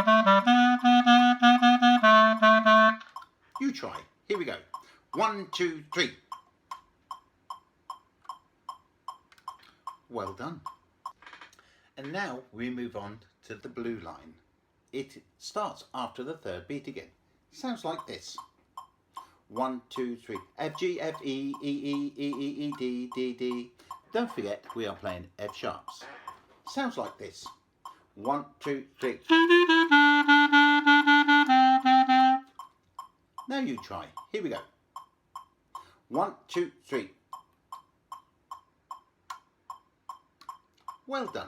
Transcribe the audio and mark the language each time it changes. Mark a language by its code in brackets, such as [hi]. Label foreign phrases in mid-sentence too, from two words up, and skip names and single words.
[en] You try. Here we go. 1, 2, 3. Well done. And now we move on to the blue line. It starts after the third beat again. Sounds like this. 1, 2, 3. F, G, F, E, E, E, E, E, E, D, D, D. Don't forget we are playing F sharps. Sounds like this. 1, 2, 3. Now you try. Here we go. 1, 2, 3. Well done.